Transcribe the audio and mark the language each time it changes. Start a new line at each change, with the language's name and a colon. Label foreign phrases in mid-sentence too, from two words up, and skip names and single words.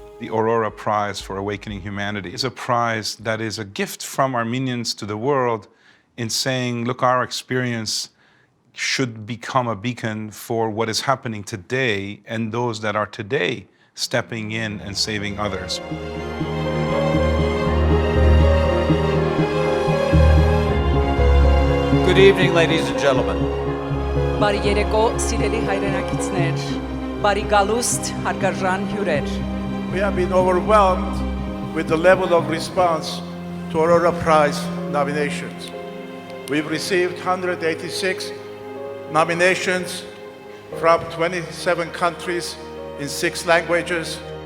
English: The Aurora Prize for Awakening Humanity is a prize that is a gift from Armenians to the world in saying, look, our experience should become a beacon for what is happening today and those that are today stepping in and saving others. Good evening, ladies and gentlemen.
Armenian: Բարի երեկո, սիրելի հայրենակիցներ, բարի գալուստ, հարգարժան հյուրեր.
English: We have been overwhelmed with the level of response to Aurora Prize nominations. We've received 186 nominations from 27 countries in 6 languages.